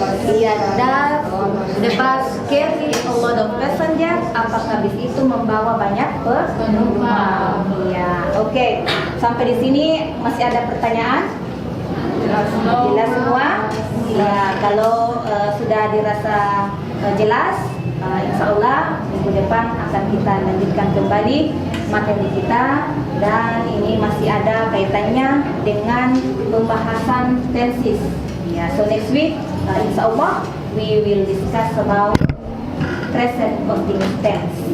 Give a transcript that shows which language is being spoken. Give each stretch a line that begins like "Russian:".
English: Iya, does the bus carry a lot of passengers?
Indonesian: Apakah bis itu membawa banyak penumpang? Iya, oke. Sampai di sini masih ada pertanyaan? Jelas semua? Ya, kalau sudah dirasa jelas, insya Allah minggu depan akan kita lanjutkan kembali materi kita, dan ini masih ada kaitannya dengan pembahasan tenses.
English: Ya, so next week, insya Allah we will discuss about present continuous tense.